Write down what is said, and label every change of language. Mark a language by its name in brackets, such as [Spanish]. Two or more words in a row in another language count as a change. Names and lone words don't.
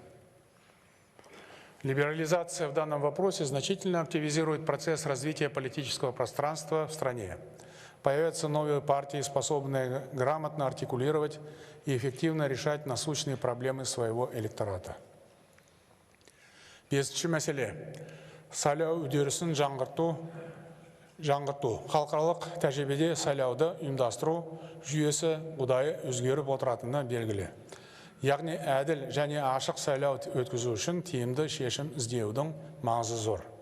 [Russian] Либерализация в данном вопросе значительно активизирует процесс развития политического пространства в стране. Появятся новые партии, способные грамотно артикулировать и эффективно решать насущные проблемы своего электората. [Kazakh] Бесінші мәселе. Сайлау үдерісін жаңғырту. Халықаралық тәжірибеде сайлауды ұйымдастыру жүйесі ұдайы өзгеріп отыратыны белгілі. Яғни әділ және ашық сайлау өткізу үшін тиімді шешім іздеудің маңызы зор.